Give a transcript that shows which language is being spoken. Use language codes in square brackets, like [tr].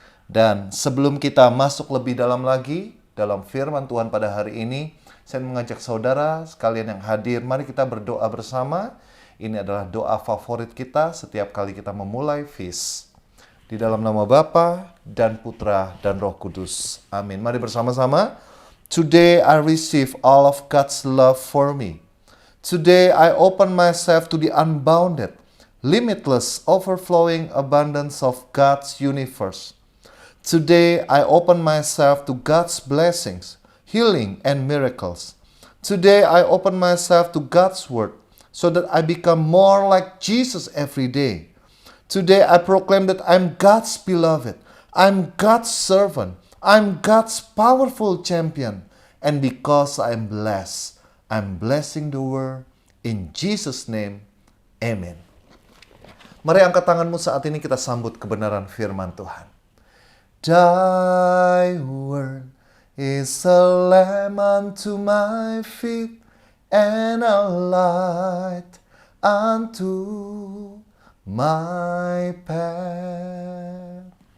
[id] Dan sebelum kita masuk lebih dalam lagi dalam firman Tuhan pada hari ini, saya mengajak saudara sekalian yang hadir, mari kita berdoa bersama. Ini adalah doa favorit kita setiap kali kita memulai Feast. Di dalam nama Bapa dan Putra dan Roh Kudus. Amin. Mari bersama-sama. [en] Today I receive all of God's love for me. Today I open myself to the unbounded, limitless, overflowing abundance of God's universe. Today, I open myself to God's blessings, healing, and miracles. Today, I open myself to God's word so that I become more like Jesus every day. Today, I proclaim that I'm God's beloved. I'm God's servant. I'm God's powerful champion. And because I'm blessed, I'm blessing the world. In Jesus' name, amen. [id] Mari angkat tanganmu saat ini kita sambut kebenaran firman Tuhan. [en] Thy word is a lamp unto my feet and a light unto my path.